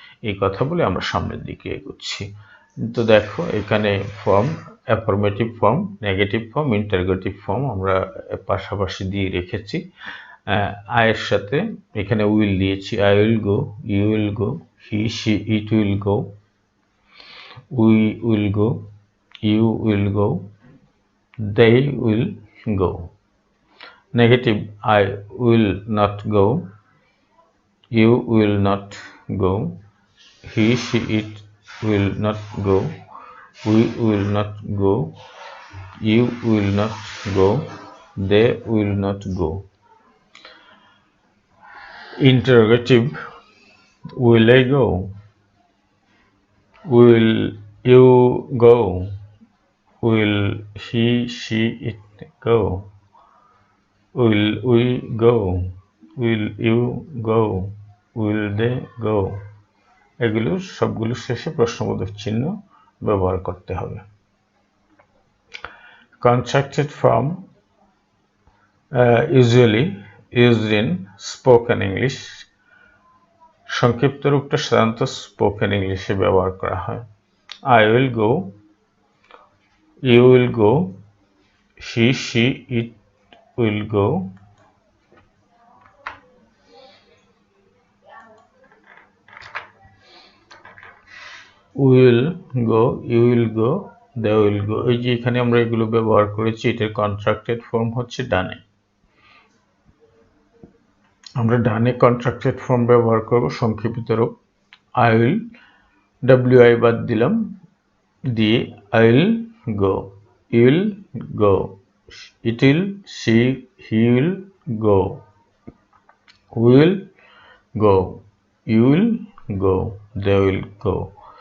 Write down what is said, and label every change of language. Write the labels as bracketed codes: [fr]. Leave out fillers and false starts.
[bn] এই কথা বলে আমরা সামনের দিকে এগোচ্ছি। তো দেখো এখানে form, affirmative form, negative form, interrogative form আমরা পাশাপাশি দিয়ে রেখেছি। আয়ের সাথে এখানে উইল দিয়েছি, [en] I will go, you will go, he she it will go, we will go, you will go, they will go. Negative, I will not go, you will not go, he she it will not go, we will not go, you will not go, they will not go. Interrogative, will I go, will you go, will he she it go, will we go, will you go, will they go? [bn] এগুলো সবগুলো শেষে প্রশ্নবোধক চিহ্ন ব্যবহার করতে হবে। [en] Contracted form usually used in spoken English. [bn] সংক্ষিপ্ত রূপটা সাধারণত স্পোকেন ইংলিশে ব্যবহার করা হয়। [en] I will go, you will go, he she it will go, will go, you will go, they will go। [bn] এই যে এখানে আমরা এগুলো ব্যবহার করেছি, এটার কন্ট্রাক্টেড ফর্ম হচ্ছে ডানে। আমরা ডানে কন্ট্রাক্টেড ফর্ম ব্যবহার করব। সংক্ষেপিত রূপ আই উইল, ডাব্লিউ-আই বাদ দিলাম, দিয়ে [en] I will go, you will go, it will, she he will go, will go, you will go, they will go.